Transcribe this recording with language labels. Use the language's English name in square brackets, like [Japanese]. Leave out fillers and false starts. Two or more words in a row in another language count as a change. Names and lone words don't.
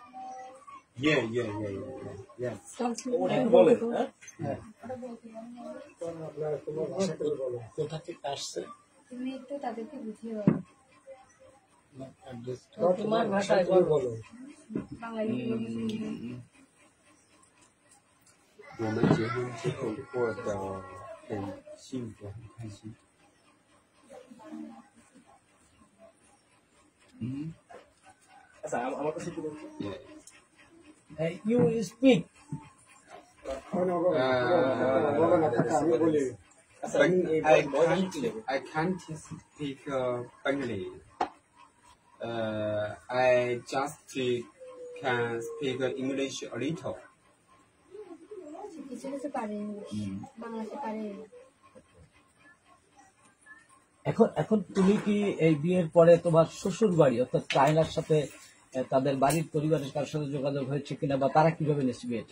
[Bangla] কোথা থেকে আসছে তুমি একটু তাদেরকে বুঝিয়ে বলো। তোমার ভাষায় বলো। বাঙালি [Chinese] 我们结婚之后过得很幸福，很开心。 [English] You speak. I can't speak Bengali. I just can speak English a little. [Bangla] কিছু কিছু পারে বাংলাতে পারে। এখন তুমি কি এই বিয়ের পরে তোমার শ্বশুর বাড়ি অর্থাৎ চায়নার সাথে তাদের বাড়ির পরিবারের কারোর সাথে যোগাযোগ হয়েছে কিনা, বা তারা কিভাবে নিচ্ছে বিয়েটা?